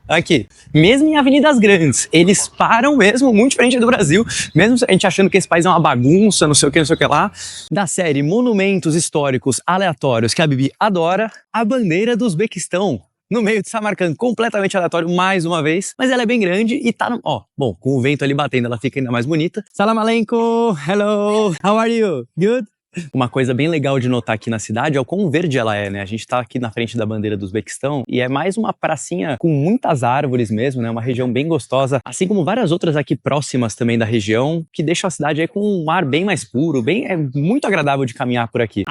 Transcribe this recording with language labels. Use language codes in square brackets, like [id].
[pt] Aqui, mesmo em avenidas grandes, eles param mesmo, muito diferente do Brasil, mesmo a gente achando que esse país é uma bagunça, não sei o que lá. Da série Monumentos Históricos Aleatórios, que a Bibi adora, a bandeira do Uzbequistão. No meio de Samarcand, completamente aleatório, mais uma vez. Mas ela é bem grande e tá no... Ó, bom, com o vento ali batendo, ela fica ainda mais bonita. [en] Salam aleikum, hello, how are you? Good? [pt] Uma coisa bem legal de notar aqui na cidade é o quão verde ela é, né? A gente tá aqui na frente da bandeira do Uzbequistão e é mais uma pracinha com muitas árvores mesmo, né? Uma região bem gostosa, assim como várias outras aqui próximas também da região, que deixam a cidade aí com um ar bem mais puro, é muito agradável de caminhar por aqui.